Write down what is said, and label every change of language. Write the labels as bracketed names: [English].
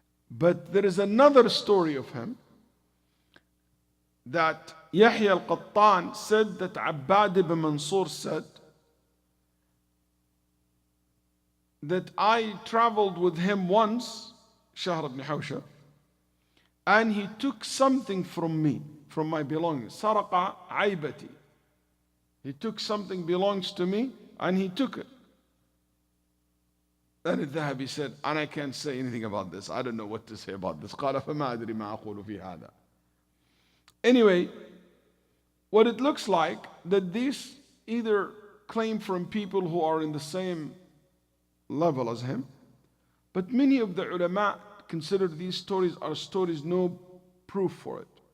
[English] But there is another story of him that Yahya al-Qattan said that Abbad ibn Mansur said that I traveled with him once, Shahr ibn Hawshab, and he took something from me, from my belongings. [Arabic] Saraqa aibati. [English] He took something belongs to me and he took it. Then al-Dhahabi said, and I can't say anything about this. I don't know what to say about this. [Arabic] قال فما أدري ما أقول في هذا. [English] Anyway, what it looks like that these either claim from people who are in the same level as him, but many of the ulama consider these stories are stories no proof for it.